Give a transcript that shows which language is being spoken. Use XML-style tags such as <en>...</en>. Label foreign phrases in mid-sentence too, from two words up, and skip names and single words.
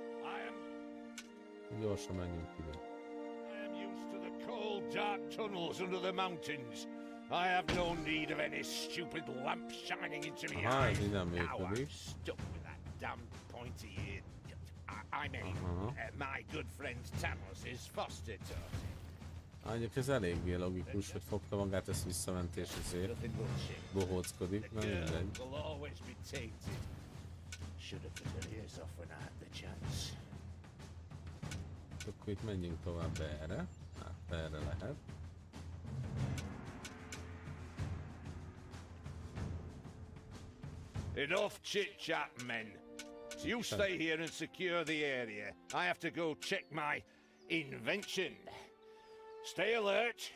<hu>Gyorsan menjünk ide.</hu> <en>I am used to the cold, dark tunnels under the mountains. I have no need of any stupid lamp shining into me eyes. Now I'm stuck with that damn pointy-eared... I mean, my good friend Tanos' foster daughter.</en> <hu>Mondjuk ez eléggé logikus, hogy fogta magát, ezt visszament és ezért bohóckodik, na mindegy. Akkor itt menjünk tovább erre. Hát erre lehet.</hu> <en>Enough chit-chat, men. So you stay here and secure the area. I have to go check my invention. Stay alert.</en>